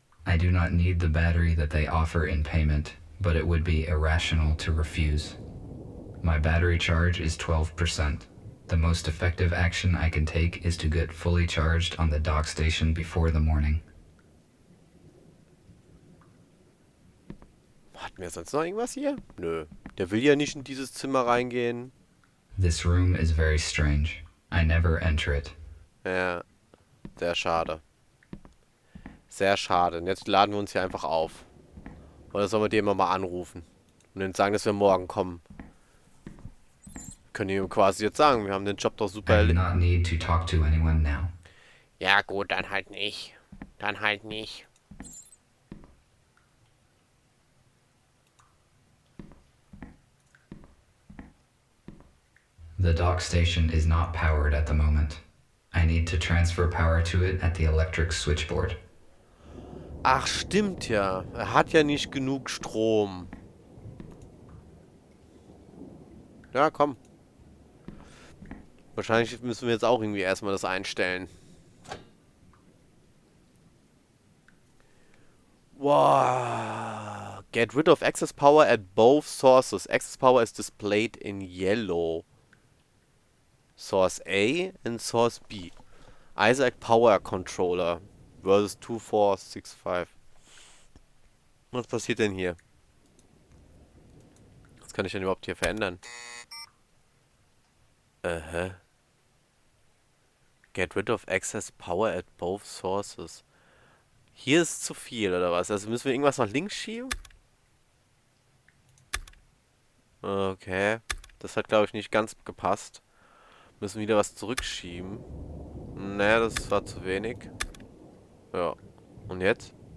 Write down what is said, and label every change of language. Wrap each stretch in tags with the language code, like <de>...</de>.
<en>I do not need the battery that they offer in payment, but it would be irrational to refuse. My battery charge is 12%. The most effective action I can take is to get fully charged on the dock station before the morning.</en> <de>Hatten wir sonst noch irgendwas hier? Nö. Der will ja nicht in dieses Zimmer reingehen.</de> <en>This room is very strange. I never enter it.</en> <de>Ja. Sehr schade. Sehr schade. Und jetzt laden wir uns hier einfach auf. Oder sollen wir den mal anrufen? Und dann sagen, dass wir morgen kommen. Können ihm quasi jetzt sagen, wir haben den Job doch super</de> <en>I do not need to talk to anyone now.</en> <de>Ja gut, dann halt nicht. Dann halt nicht.</de> <en>The dock station is not powered at the moment. I need to transfer power to it at the electric switchboard.</en> <de>Ach, stimmt ja. Er hat ja nicht genug Strom. Ja, komm. Wahrscheinlich müssen wir jetzt auch irgendwie erstmal das einstellen. Wow.</de> <en>Get rid of excess power at both sources. Excess power is displayed in yellow. Source A and Source B. Isaac Power Controller versus 2465.</en> <de>Was passiert denn hier? Was kann ich denn überhaupt hier verändern?</de> <en>Get rid of excess power at both sources.</en> <de>Hier ist zu viel, oder was? Also müssen wir irgendwas nach links schieben? Okay. Das hat, glaube ich, nicht ganz gepasst. Müssen wieder was zurückschieben. Naja, das war zu wenig. Ja. Und jetzt?</de>